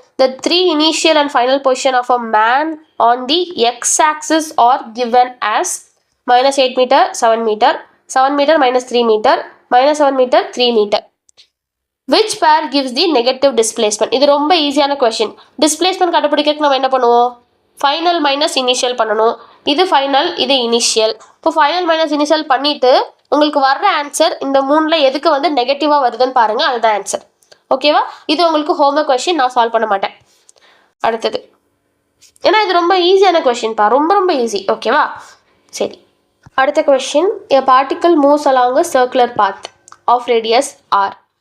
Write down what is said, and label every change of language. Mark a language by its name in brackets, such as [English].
[English] The 3 initial and final position of a man on the x-axis are given as -8 meter, 7 meter, 7 meter minus 3 meter, -7 meter, 3 meter. Which pair gives the negative displacement? [Tamil] இது ரொம்ப ஈஸியான question. Displacement கண்டுபிடிக்கிறதுக்கு நம்ம என்ன பண்ணுவோம்? Final minus initial பண்ணணும். இது final, இது இனிஷியல். இப்போ ஃபைனல் மைனஸ் இனிஷியல் பண்ணிவிட்டு உங்களுக்கு வர்ற ஆன்சர் இந்த 3ல் எதுக்கு வந்து நெகட்டிவாக வருதுன்னு பாருங்கள், அதுதான் ஆன்சர். ஓகேவா? இது உங்களுக்கு ஹோம்ஒர்க் கொஸ்டின், நான் சால்வ் பண்ண மாட்டேன். அடுத்தது, ஏன்னா இது ரொம்ப ஈஸியான கொஸ்டின்ப்பா, ரொம்ப ஈஸி. ஓகேவா? சரி, அடுத்த question. [English] A particle moves along a circular path of radius r.